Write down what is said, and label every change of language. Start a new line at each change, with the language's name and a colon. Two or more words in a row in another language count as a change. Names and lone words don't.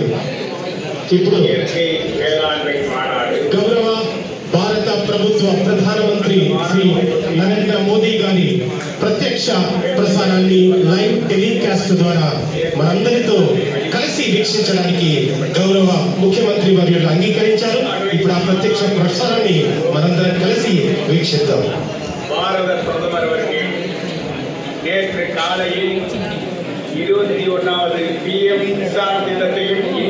Telugu: ఇప్పుడు గౌరవ భారత ప్రభుత్వ ప్రధానమంత్రి శ్రీ నరేంద్ర మోదీ గారి ప్రత్యక్ష ప్రసారాన్ని
English: live telecast
Telugu: ద్వారా మనందరితో కలిసి వీక్షించడానికి గౌరవ ముఖ్యమంత్రి వర్యులు అంగీకరించారు. ఇప్పుడు ఆ ప్రత్యక్ష ప్రసారాన్ని మనందరం కలిసి వీక్షిద్దాం.
Kannada: ಭಾರತ ಪ್ರಥಮರವರಿಗೆ
Tamil: நேற்று காலையில் 21வது PM கிசான் திட்டத்தையும்